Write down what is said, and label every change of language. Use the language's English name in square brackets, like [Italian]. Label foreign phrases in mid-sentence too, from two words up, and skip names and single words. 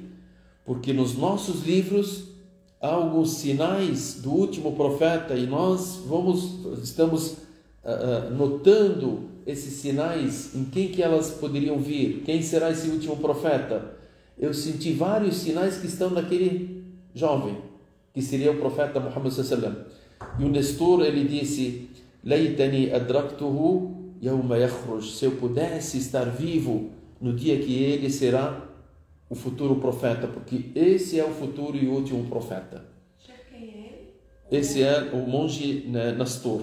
[Portuguese] Porque nos nossos livros há alguns sinais do último profeta, e nós estamos notando esses sinais, em quem que elas poderiam vir, quem será esse último profeta. Eu senti vários sinais que estão naquele jovem, que seria o profeta Muhammad [Arabic] صلى الله عليه وسلم. [Portuguese] E o Nestor, ele disse: [Arabic] ليتني أدركته يوم يخرج. [Portuguese] Se eu pudesse estar vivo no dia que ele será o futuro profeta, porque esse é o futuro e último profeta. Quem é ele? Esse é o monge Nastor.